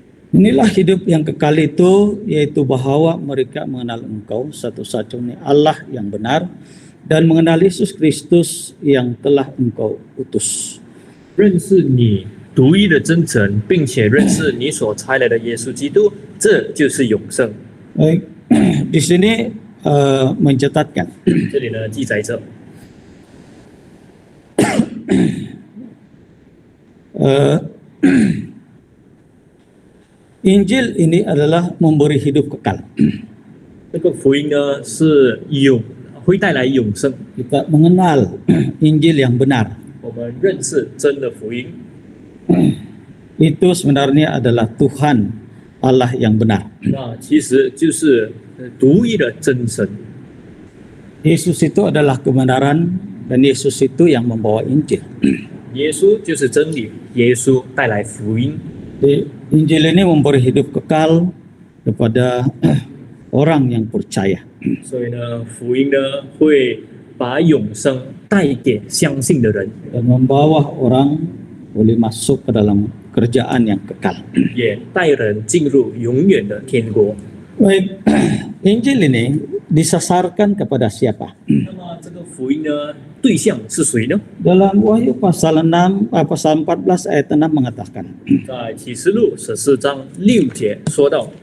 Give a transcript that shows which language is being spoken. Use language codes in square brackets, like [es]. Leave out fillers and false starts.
[id] Inilah hidup yang kekal itu, yaitu bahwa mereka mengenal Engkau satu-satunya Allah yang benar dan mengenal Yesus Kristus yang telah Engkau utus. [zh] 认识你独一的真神，并且认识你所差来的耶稣基督，这就是永生。 [id] Baik, di sini mencatatkan [zh] 这里呢记载着， [id] Injil ini adalah memberi hidup kekal. [zh] 这个福音呢是会带来永生。 [id] Kita mengenal Injil yang benar. [zh] 我们认识真的福音， [id] Itu sebenarnya adalah Tuhan Allah yang benar. [zh] 那其实就是独一的真神。 [id] Yesus itu adalah kebenaran dan Yesus itu yang membawa Injil. [zh] 耶稣就是真理，耶稣带来福音。 [id] Jadi, Injil ini memberi hidup kekal kepada orang yang percaya. [zh] 所以呢，福音呢会把永生带给相信的人， [id] Dan membawa orang boleh masuk ke dalam kerajaan yang kekal. [zh] 也带人进入永远的天国。 [id] Baik, Injil ini disasarkan kepada siapa? [zh] 那么这个福音呢，对象是谁呢？ [id] Dalam Wahyu pasal 14 ayat 6 mengatakan, [zh] 在启示录14章6节说到，